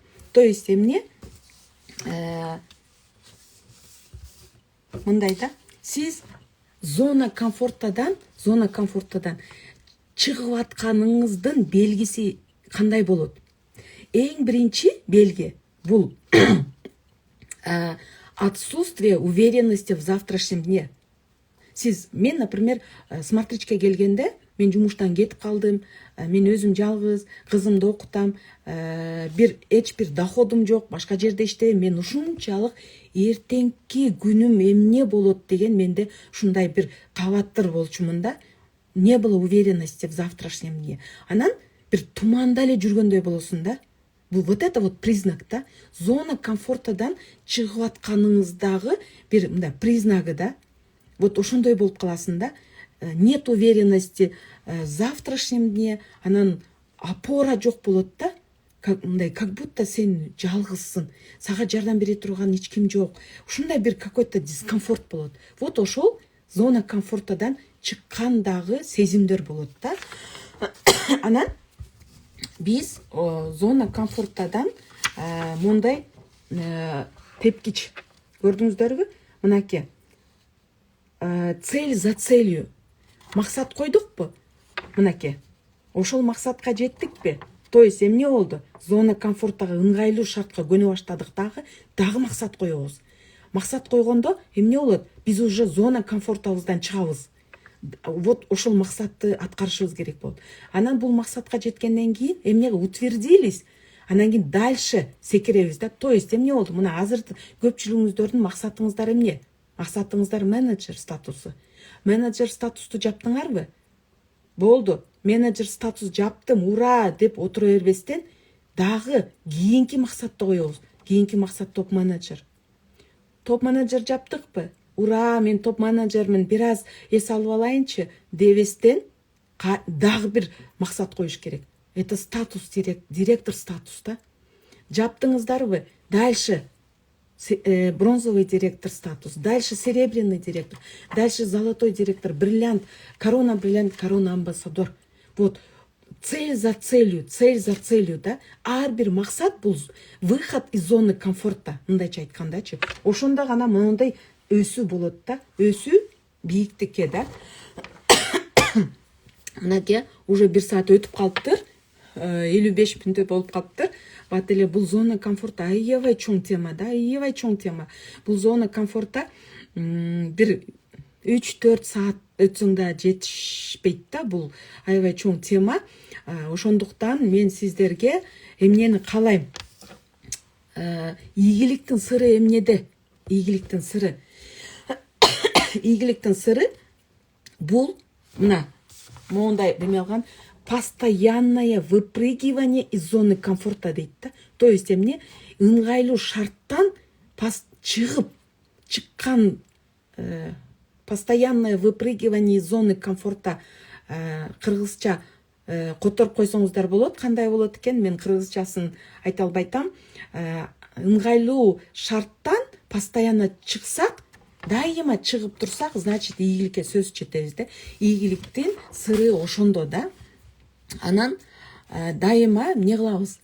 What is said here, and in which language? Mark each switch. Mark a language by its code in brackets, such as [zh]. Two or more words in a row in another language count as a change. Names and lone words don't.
[ru] То есть [ky] эмне? Мындай да. Сиз [ru] зона комфортадан [ky] чыгып атканыңыздын белгиси кандай болот? Эң биринчи белги бул [ru] отсутствие уверенности в завтрашнем дне. [ky] Мен, например, смотричке келгенде, мен жумуштан кетип калдым, мен өзүм жалгыз, кызымды окутам, эч бир доходум жок, башка жерде иштейм, мен ушунчалык эртеңки күнүм эмне болот деген менде ушундай бир кабаттыр болчумун да. [ru] Не было уверенности в завтрашнем дне. [ky] Анан бир туманда эле жүргөндөй болосуң да. [ru] Вот это вот признак да. Зона комфортадан [ky] чыгып атканыңыздагы бир мындай признагы да. Вот ошондой болуп каласың да. [ru] Нет уверенности в завтрашнем дне, [ky] анан опора жок болот да. [ru] Как будто [ky] сен жалгызсың, сага жардам бере турган эч ким жок. Ушундай бир [ru] какой-то дискомфорт [ky] болот. Вот ошол [ru] зона комфортадан [ky] чыккандагы сезимдер болот да. Анан биз [ru] зона комфортадан [ky] мондай тепкич. Көрдүңүздөрбү? Мынакей. [ru] Цель за целью. [ky] Максат койдукпу? Мынакей. Ошол максатка жеттикпи? [ru] То есть [ky] эмне болду? [ru] Зона комфорттагы [ky] ыңгайлуу шартка көнө баштадык дагы максат коебуз. Максат койгондо эмне болот? Биз уже зона комфортабыздан чыгабыз. Вот ошол максатты аткарышыбыз керек болот. Анан бул максатка жеткенден кийин эмнеге утвердились? Анан кийин дальше секиребиз да. [ru] То есть [ky] эмне болду? Мына азыр көпчүлүгүңүздөрдүн максатыңыздар эмне? Максатыңыздар менеджер статусу. Менеджер статусту жаптыңарбы? Болду. Менеджер статус жаптым, ура деп отура бербестен дагы кийинки максатты коебуз. Кийинки максат топ менеджер. Топ менеджер жаптыкпы? Ура, мен топ менеджермин, бир аз эс алып алайынчы дебестен дагы бир максат коюш керек. [ru] Это статус, [ky] директор статус да. Жаптыңыздарбы? [ru] Дальше бронзовый директор статус, дальше серебряный директор, дальше золотой директор, бриллиант, корона амбассадор. Вот цель за целью, [ky] да. Ар бир максат бул [ru] выход из зоны комфорта, [ky] мындайча айткандачы. Ошондо гана мондай өсүү болот да. Өсүү бийиктикке да. Мынакей уже 1 саат өтүп калыптыр. 55 мүнөттө болуп калыптыр. Бат эле бул [ru] зона комфорта [ky] аябай чоң тема да, аябай чоң тема. Бул [ru] зона комфорта [ky] бир 3-4 саат өтсөң да жетишпейт да, бул аябай чоң тема. Ошондуктан мен сиздерге эмнени каалайм? Ийгиликтин сыры эмнеде? Ийгиликтин сыры. Ийгиликтин сыры бул мына моундай деме алган [ru] постоянное выпрыгивание из зоны комфорта [ky] дейт да. [ru] То есть [ky] эмне ыңгайлуу шарттан чыккан [ru] постоянное выпрыгивание из зоны комфорта. [ky] Кыргызча которуп койсоңуздар болот. Кандай болот экен? Мен кыргызчасын айта албайтам. Ыңгайлуу шарттан постоянно чыксак, дайыма чыгып турсак, значит ийгиликке сөз четебиз да. Ийгиликтин сыры ошондо да. Анан дайыма эмне кылабыз?